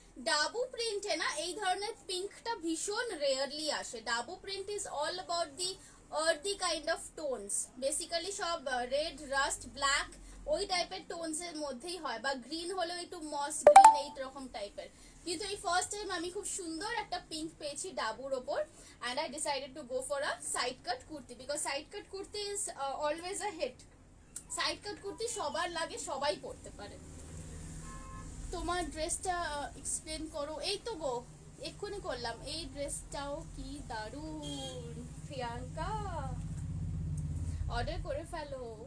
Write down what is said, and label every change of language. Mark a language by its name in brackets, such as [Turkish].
[Bangla] ডাবু প্রিন্টে না, এই ধরনের পিঙ্কটা ভীষণ রেয়ারলি আসে। Dabu print [English] is all about the earthy kind of tones, [Bangla] basically সব রেড, রাস্ট, ব্ল্যাক ওই টাইপের টোনস এর মধ্যেই হয়, বা গ্রিন হলেও একটু মস গ্রিন এই রকম টাইপের। কিন্তু এই ফার্স্ট টাইম আমি খুব সুন্দর একটা পিঙ্ক পেয়েছি ডাবুর ওপর, [English] and I decided to go for a side cut kurti because side cut kurti is always a hit. [Bangla] Side কাট কুর্তি সবার লাগে, সবাই পরতে পারে। তোমার ড্রেসটা এক্সপ্লেন করো। এই তো গো এক্ষুনি করলাম। এই ড্রেসটাও কি দারুণ, প্রিয়াঙ্কা অর্ডার করে ফেলো।